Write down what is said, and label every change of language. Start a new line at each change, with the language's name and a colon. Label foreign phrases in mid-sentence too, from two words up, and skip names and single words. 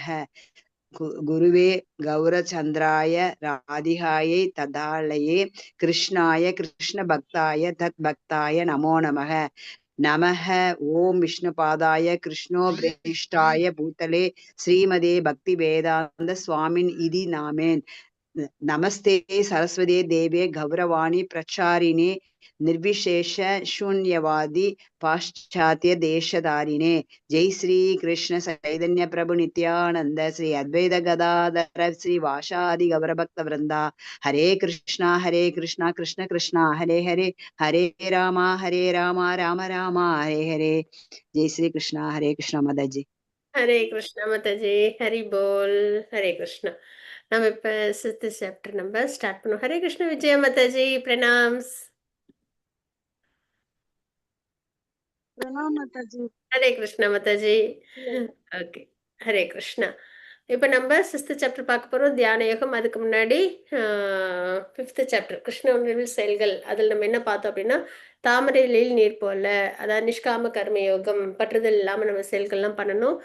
Sanskrit: गुरवे गौरचन्द्राय राधिकायै तदालये कृष्णाय कृष्ण भक्ताय तत् भक्ताय नमो नमः. नमः ओम् विष्णुपादाय कृष्णप्रेष्ठाय भूतले श्रीमते भक्ति वेदान्त स्वामिन् इति नामिने. नमस्ते सारस्वते देवे गौरवाणी प्रचारिणे निर्विशेष शून्यवादी पाश्चात्य देशधारिणे जय श्री कृष्ण चैतन्य प्रभु नित्यानंद श्री अद्वैत गदाधर श्री वासादि गौर भक्त वृंदा हरे कृष्णा कृष्ण कृष्णा हरे हरे हरे राम राम राम हरे हरे जय श्री कृष्णा हरे कृष्ण माता जी
Tamil: ஹரே கிருஷ்ணா மாதாஜி, ஹரி போல். ஹரே கிருஷ்ணா. நம்ம இப்ப 6th சாப்டர் நம்ம ஸ்டார்ட் பண்ணுவோம். ஹரே கிருஷ்ண விஜயா மாதாஜி, பிரணாம்ஸ்.
Hindi: प्रणाम माता जी।
Tamil: ஹரே கிருஷ்ணா மாதாஜி. ஓகே, ஹரே கிருஷ்ணா. இப்போ நம்ம 6th சாப்டர் பார்க்க போறோம், தியான யோகம். அதுக்கு முன்னாடி 5th சாப்டர் கிருஷ்ண உணர்வில் செயல்கள். அதில் நம்ம என்ன பார்த்தோம் அப்படின்னா, தாமரையில் நீர் போல, அதாவது நிஷ்காம கர்ம யோகம், பற்றுதல் இல்லாமல் நம்ம செயல்கள்லாம் பண்ணணும்.